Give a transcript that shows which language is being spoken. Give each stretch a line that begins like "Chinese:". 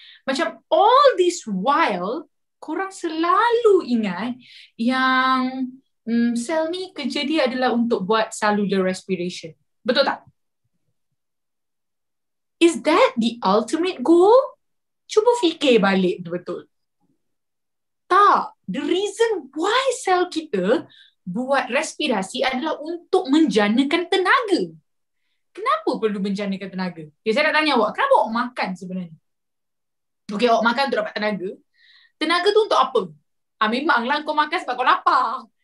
Malay: Macam
English: all this while,
Malay: korang selalu ingat yang sel ni kerja dia adalah untuk buat cellular respiration. Betul tak?
English: Is that the ultimate goal?
Malay: Cuba fikir balik betul-betul. Tak.
English: The reason why
Malay: sel kita buat respirasi adalah untuk menjanakan tenaga. Kenapa perlu menjanakan tenaga? Okay, saya nak tanya awak, kenapa awak makan sebenarnya? Okay, awak makan untuk dapat tenaga. Tenaga tu untuk apa? Memanglah kau makan sebab kau lapar.